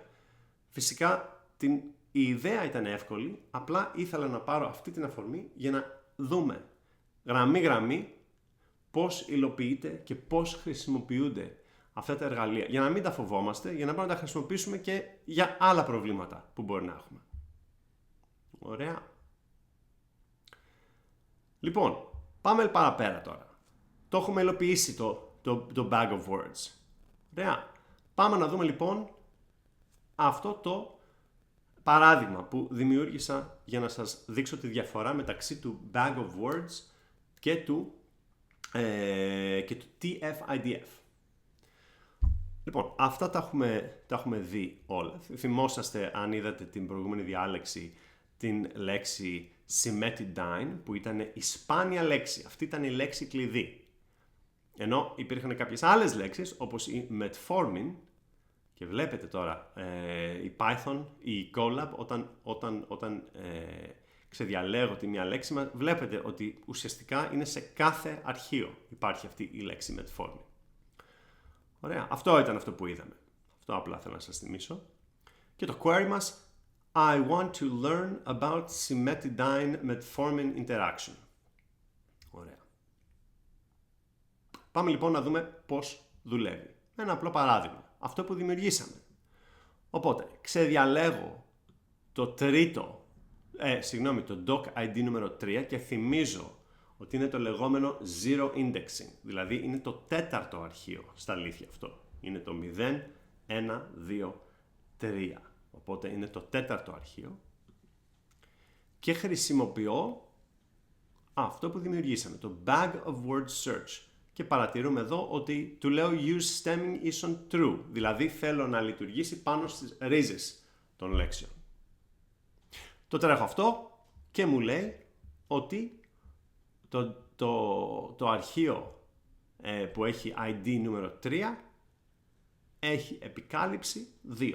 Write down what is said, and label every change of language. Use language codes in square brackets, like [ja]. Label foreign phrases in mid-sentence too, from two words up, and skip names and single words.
[el] Φυσικά η ιδέα ήταν εύκολη, απλά ήθελα να πάρω αυτή την αφορμή για να δούμε γραμμή-γραμμή πώς υλοποιείται και πώς χρησιμοποιούνται αυτά τα εργαλεία. Για να μην τα φοβόμαστε, για να μπορούμε να τα χρησιμοποιήσουμε και για άλλα προβλήματα που μπορεί να έχουμε. Ωραία. Λοιπόν, πάμε παραπέρα τώρα. Το έχουμε υλοποιήσει το [en] bag of words. [el] Ωραία. Πάμε να δούμε λοιπόν αυτό το παράδειγμα που δημιούργησα για να σας δείξω τη διαφορά μεταξύ του [en] bag of words [el] και του TF-IDF. Λοιπόν, αυτά τα έχουμε δει όλα. Θυμόσαστε, αν είδατε την προηγούμενη διάλεξη, την λέξη Symmetidine, που ήταν η σπάνια λέξη. Αυτή ήταν η λέξη κλειδί. Ενώ υπήρχαν κάποιες άλλες λέξεις, όπως η Metformin, και βλέπετε τώρα η Python, η Colab, όταν ξεδιαλέγω τη μία λέξη, βλέπετε ότι ουσιαστικά είναι σε κάθε αρχείο υπάρχει αυτή η λέξη Metformin. Ωραία, αυτό ήταν αυτό που είδαμε. Αυτό απλά θέλω να σας θυμίσω. Και το query μας, [en] I want to learn about Symmetidine-Metformin interaction. [el] Ωραία. Πάμε λοιπόν να δούμε πώς δουλεύει. Ένα απλό παράδειγμα. Αυτό που δημιουργήσαμε. Οπότε, ξεδιαλέγω το [en] doc ID [el] νούμερο 3 και θυμίζω ότι είναι το λεγόμενο [en] zero indexing. [el] Δηλαδή είναι το τέταρτο αρχείο στα αλήθεια αυτό. Είναι το 0, 1, 2, 3. Οπότε είναι το τέταρτο αρχείο. Και χρησιμοποιώ αυτό που δημιουργήσαμε, το [en] bag of word search. [el] Και παρατηρούμε εδώ ότι του λέω [en] use stemming is on true. [el] Δηλαδή θέλω να λειτουργήσει πάνω στις ρίζες των λέξεων. Το τρέχω αυτό και μου λέει ότι το αρχείο που έχει ID νούμερο 3 έχει επικάλυψη 2.